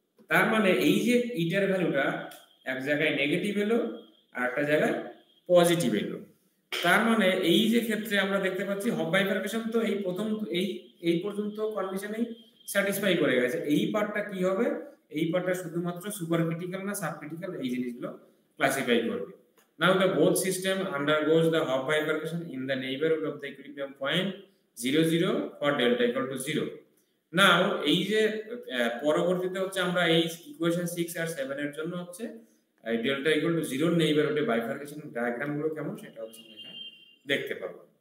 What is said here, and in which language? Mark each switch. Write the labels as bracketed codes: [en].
[bn] তার মানে এই যে ইটার ভ্যালুটা এক জায়গায় নেগেটিভ এলো আর একটা জায়গায় পজিটিভ এলো, তার মানে এই যে ক্ষেত্রে আমরা দেখতে পাচ্ছি হপ বাইফার্কেশন তো এই প্রথম এই পর্যন্ত কন্ডিশনেই স্যাটিসফাই করে গেছে। এই পার্টটা কি হবে? এই পার্টটা শুধুমাত্র সুপার ক্রিটিক্যাল না সাব ক্রিটিক্যাল এই জিনিসগুলো ক্লাসিফাই করবে। [en] Now the both system undergoes the Hopf bifurcation in the neighborhood of the equilibrium point 0 0 for delta equal to 0. [bn] Now এই যে পরবর্তীতে হচ্ছে আমরা এই ইকুয়েশন 6 আর 7 এর জন্য হচ্ছে delta equal to 0 নেইবারহুডে bifurcation diagram গুলো কেমন সেটা হচ্ছে আমরা দেখতে পাবো।